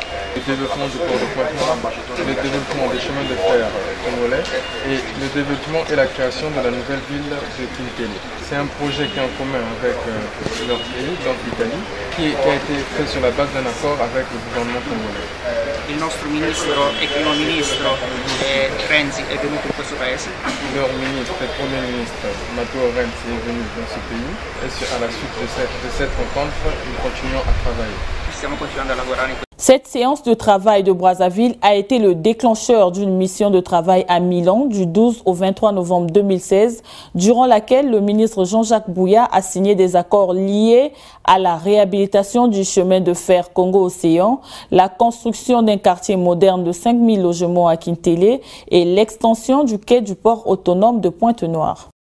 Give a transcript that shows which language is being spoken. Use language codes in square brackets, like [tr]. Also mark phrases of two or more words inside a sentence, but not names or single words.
[fr] Le développement du port de Pointe-Noire, le développement des chemins de fer congolais et le développement et la création de la nouvelle ville de Kintele. C'est un projet qui est en commun avec leur pays, donc l'Italie, qui a été fait sur la base d'un accord avec le gouvernement congolais. [it] Il nostro ministro e primo ministro Renzi è venuto in questo paese. [fr] Leur ministre et premier ministre Matteo Renzi est venu dans ce pays et à la suite de cette rencontre, nous continuons à travailler. [it] Stiamo continuando a lavorare. [fr] Cette séance de travail de Brazzaville a été le déclencheur d'une mission de travail à Milan du 12 au 23 novembre 2016, durant laquelle le ministre Jean-Jacques Bouya a signé des accords liés à la réhabilitation du chemin de fer Congo-Océan, la construction d'un quartier moderne de 5000 logements à Kintele et l'extension du quai du port autonome de Pointe-Noire.